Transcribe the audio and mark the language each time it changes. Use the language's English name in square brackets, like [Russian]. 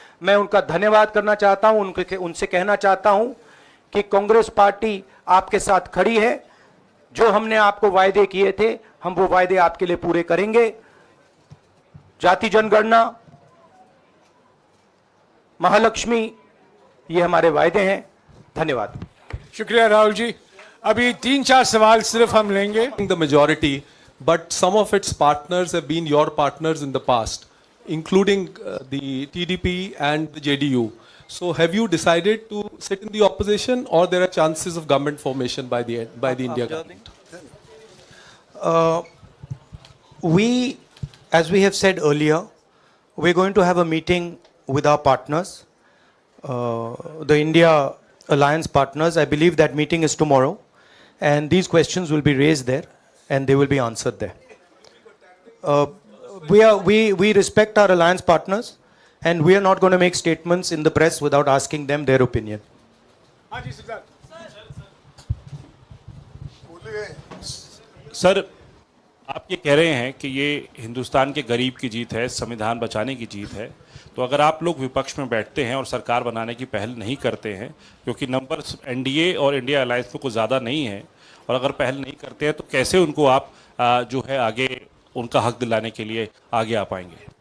[Hindi] मैं उनका धन्यवाद करना चाहता हूं, उनसे कहना चाहता हूं कि कांग्रेस पार्टी आपके साथ खड़ी है। जो हमने आपको वायदे किए थे, हम वो वायदे आपके लिए पूरे करेंगे। जाति जनगणना, महालक्ष्मी, ये हमारे वायदे हैं। धन्यवाद। शुक्रिया राहुल जी। अभी 3-4 सवाल सिर्फ हम लेंगे। [English] The majority, but some of its partners have been your partners in the past, including the TDP and the JDU. So have you decided to sit in the opposition, or there are chances of government formation by the India government? As we have said earlier, we're going to have a meeting with our partners, the India Alliance partners. I believe that meeting is tomorrow, and these questions will be raised there, and they will be answered there. We respect our alliance partners, and we are not going to make statements in the press without asking them their opinion. [Hindi] Sir, आप ये कह रहे हैं कि ये हिंदुस्तान के गरीब की जीत है, संविधान बचाने की जीत है, तो अगर आप लोग विपक्ष में बैठते हैं और सरकार बनाने की पहल नहीं करते हैं, क्योंकि नंबर एनडीए और इंडिया अलायंस में कुछ ज़्यादा नहीं है, और अगर पहल नहीं करते हैं तो कैसे उनको आप जो है आगे उनका हक दिलाने के लिए आगे आ पाएंगे?